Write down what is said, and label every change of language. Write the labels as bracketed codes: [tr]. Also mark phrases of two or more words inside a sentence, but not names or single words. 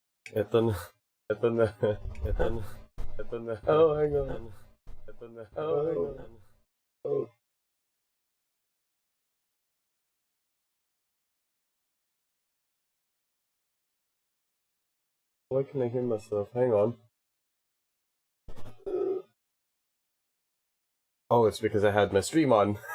[tl] Eto na. Eto na. Eto na. Eto na. [en] Oh, hang on. [tl] Eto na. [en] Oh, hang on. Oh. Why can I hear myself? Hang on. Oh, it's because I had my stream on.